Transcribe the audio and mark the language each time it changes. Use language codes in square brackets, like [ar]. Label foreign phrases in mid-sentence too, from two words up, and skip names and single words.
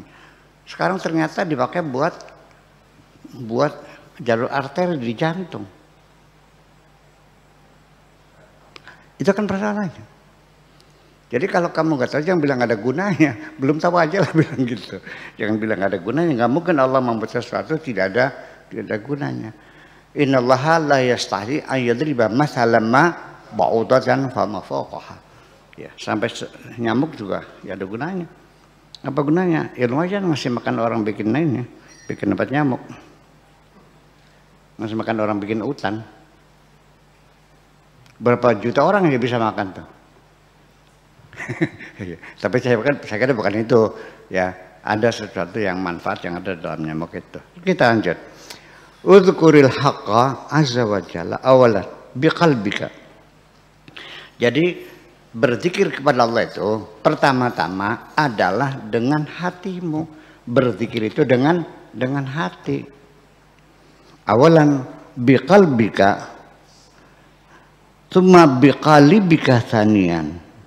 [id] Sekarang ternyata dipakai buat jalur arteri di jantung. Itu kan persoalannya. Jadi kalau kamu nggak tahu jangan bilang ada gunanya, belum tahu aja lah bilang gitu. Jangan bilang ada gunanya, nggak mungkin Allah membuat sesuatu tidak ada gunanya. [ar] إن الله لا يستحيي أن يضرب مثلا ما بعوضة فما فوقها. [id] Ya, sampai nyamuk juga ya ada gunanya. Apa gunanya? Ilmu aja masih makan orang bikin lainnya, bikin tempat nyamuk. Masih makan orang bikin hutan. Berapa juta orang yang bisa makan tuh? Tapi saya kira bukan itu ya, ada sesuatu yang manfaat yang ada dalam nyamuk itu. Kita lanjut. [ar] اذكر الحق عز وجل أولا بقلبك. [id] Jadi berzikir kepada Allah itu pertama-tama adalah dengan hatimu. Berzikir itu dengan hati. [ar] أولا بقلبك ثم بقالبك ثانيا.